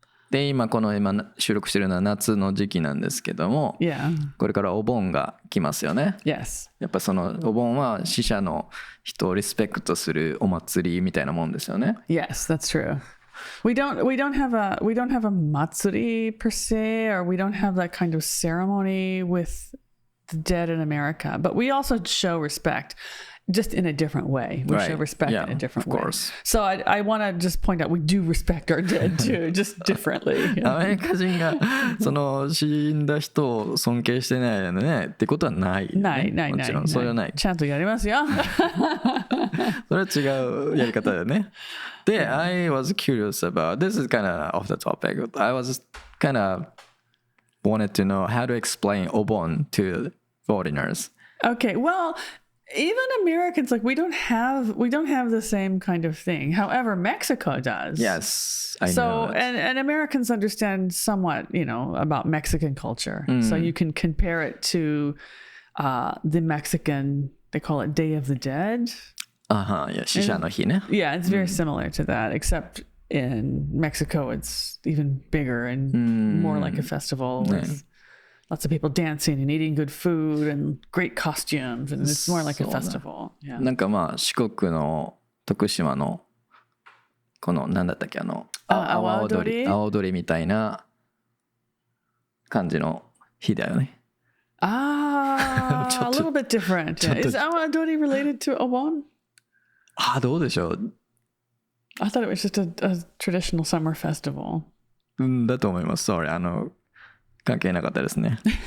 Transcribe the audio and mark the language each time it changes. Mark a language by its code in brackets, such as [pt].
[ja] で今収録してるのは夏の時期なんですけども、これからお盆が来ますよね。やっぱそのお盆は死者の人をリスペクトするお祭りみたいなもんですよね。 [en] Yes, that's true. We don't have a matsuri per se, or we don't have that kind of ceremony with the dead in America. But we also show respect, just in a different way. We show respect in a different way. Of course. So I want to just point out we do respect our dead too, just differently. [ja] アメリカ人がその死んだ人を尊敬してないよねってことはない、ね。ない。もちろんそれはない。ちゃんとやりますよ。それは違うやり方だよね。 [en] で、I was curious about, this is kind of off the topic. I was kind of wanted to know how to explain Obon to foreigners. Okay, well, even Americans, like we don't have the same kind of thing. However, Mexico does. Yes, I know that. And Americans understand somewhat, about Mexican culture. So you can compare it to the Mexican, they call it Day of the Dead. [ja] Yeah, 死者の日ね。 [en] Yeah, it's very similar to that, except in Mexico, it's even bigger and more like a festival with lots of people dancing and eating good food and great costumes, and it's more like a festival. [ja] なんかまあ四国の徳島のこの何だったっけ阿波踊りみたいな感じの日だよね。 [en] A little bit different. Is 阿波踊り related to Obon? [ja] どうでしょう。 [en] I thought it was just a traditional summer festival. [ja] だと思います。 [en] Sorry, [ja] 関係なかったですね。